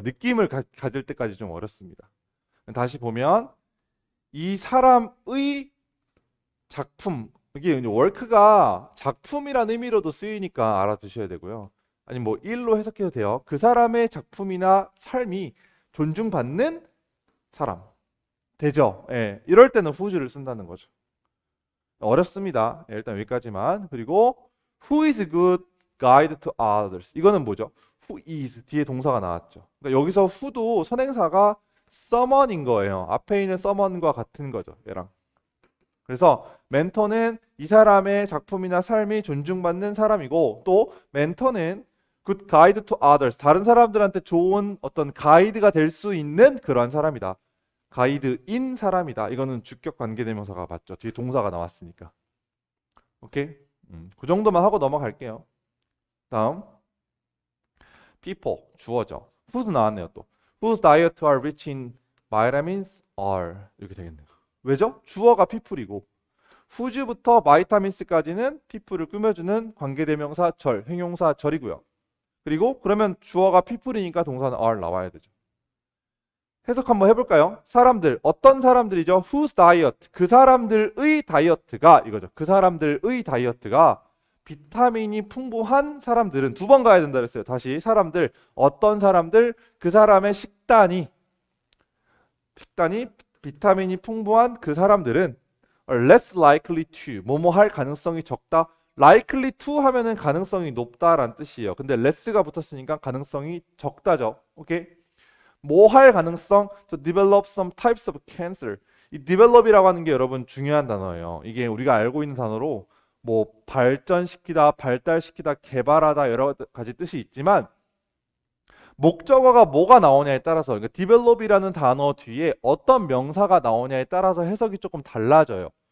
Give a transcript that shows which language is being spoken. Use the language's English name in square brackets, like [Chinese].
[Korean] 느낌을 가질 때까지 좀 어렵습니다. 다시 보면 이 사람의 작품 이게 이제 work가 작품이라는 의미로도 쓰이니까 알아두셔야 되고요. 아니 뭐 일로 해석해도 돼요. 그 사람의 작품이나 삶이 존중받는 사람 되죠. 예, 이럴 때는 who's 쓴다는 거죠. 어렵습니다. 예, 일단 여기까지만. 그리고 [English] who is a good guide to others. [Korean] 이거는 뭐죠? who is 뒤에 동사가 나왔죠. 그러니까 여기서 who도 선행사가 someone인 거예요. 앞에 있는 someone과 같은 거죠. 얘랑. 그래서 멘토는 이 사람의 작품이나 삶이 존중받는 사람이고 또 멘토는 [English] good guide to others. [Korean] 다른 사람들한테 좋은 어떤 가이드가 될 수 있는 그러한 사람이다. 가이드인 사람이다. 이거는 주격 관계대명사가 맞죠. 뒤에 동사가 나왔으니까. 오케이? 그 정도만 하고 넘어갈게요. 다음 people 주어죠. whose 나왔네요 또. [English] whose diet are rich in vitamins are [Korean] 이렇게 되겠네요. 왜죠? 주어가 people이고 whose부터 vitamins까지는 people을 꾸며주는 관계대명사 절, 형용사 절이고요. 그리고 그러면 주어가 people이니까 동사는 are 나와야 되죠. 해석 한번 해볼까요? 사람들, 어떤 사람들이죠? [English] whose diet, [Korean] 그 사람들의 다이어트가 이거죠. 그 사람들의 다이어트가 비타민이 풍부한 사람들은 두 번 가야 된다 그랬어요. 다시 사람들, 어떤 사람들, 그 사람의 식단이 비타민이 풍부한 그 사람들은 [English] less likely to, [Korean] 뭐뭐 할 가능성이 적다. [English] likely to [Korean] 하면은 가능성이 높다라는 뜻이에요. 근데 less가 붙었으니까 가능성이 적다죠. 오케이? 뭐 할 가능성? [English] to develop some types of cancer. [Korean] 이 develop이라고 하는 게 여러분 중요한 단어예요. 이게 우리가 알고 있는 단어로 뭐 발전시키다, 발달시키다, 개발하다 여러 가지 뜻이 있지만 목적어가 뭐가 나오냐에 따라서 그러니까 develop이라는 단어 뒤에 어떤 명사가 나오냐에 따라서 해석이 조금 달라져요.